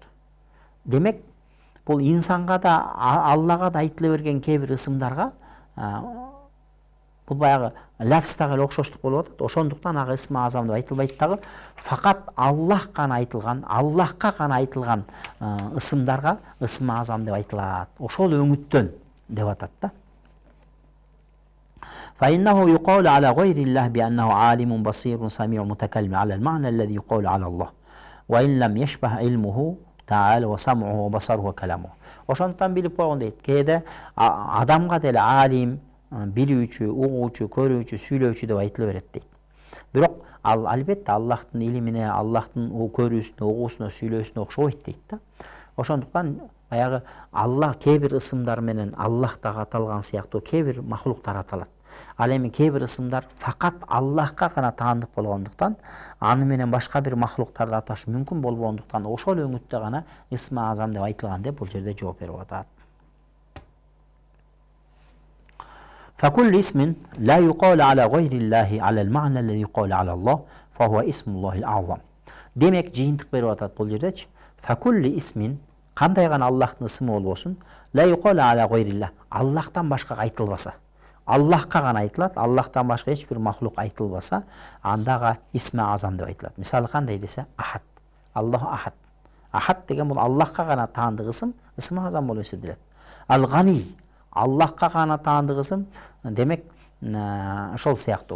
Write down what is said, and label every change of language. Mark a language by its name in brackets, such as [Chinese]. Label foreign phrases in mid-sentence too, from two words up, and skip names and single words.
[Kyrgyz] Демек, бул инсанга да, Аллага да айтыла берген кээ бир ысымдарга бул баягы лафздагы эле окшоштук болуп атат. Ошондуктан ага исми азам деп айтылбайт дагы. Факат Аллах гана айтылган, Аллахка гана айтылган ысымдарга исми азам деп айтылат. Ошол өңүттөн деп атат да. [Arabic] فإنه يقال على غير الله بأنه عالم بصير سميع متكلم على المعنى الذي يقال على الله وإن لم يشبه علمه تعالى وسمعه وبصره وكلامه. [Kyrgyz] Ошондуктан билип койгон дейт. Кээде адамга деле алим, билүүчү, угуучу, көрүүчү, сүйлөөчү деп айтыла берет дейт. Бирок ал албетте Аллахтын илимине, Аллахтын көрүүсүнө, угуусуна, сүйлөөсүнө окшобойт дейт да. Ошондуктан баягы Аллах кээ бир ысымдар менен Аллах дагы аталган сыяктуу кээ бир махлуктар аталат. Ал эми кээ бир ысымдар факат Аллахка гана таандык болгондуктан, аны менен башка бир махлуктарды аташ мүмкүн болбогондуктан, ошол өңүттө гана исми азам деп айтылган деп бул жерде жооп берип атат. [Arabic] فكل اسم لا يقال على غير الله على المعنى الذي يقال على الله فهو اسم الله الأعظم. [Kyrgyz] Демек жыйынтык берип атат бул жердечи. [Arabic] فكل اسم [Kyrgyz] кандай гана Аллахтын ысымы болбосун, [Arabic] لا يقال على غير الله, [Kyrgyz] Аллахтан башкага айтылбаса, Аллахка гана айтылат, Аллахтан башка эч бир махлук айтылбаса, андага исми азам деп айтылат. Мисалы кандай десе, [Arabic] أحد. الله أحد. [Kyrgyz] Ахад деген бул Аллахка гана таандык ысым, исми азам болуп эсептелет. Ал-Гани, Аллахка гана таандык ысым, демек ошол сыяктуу.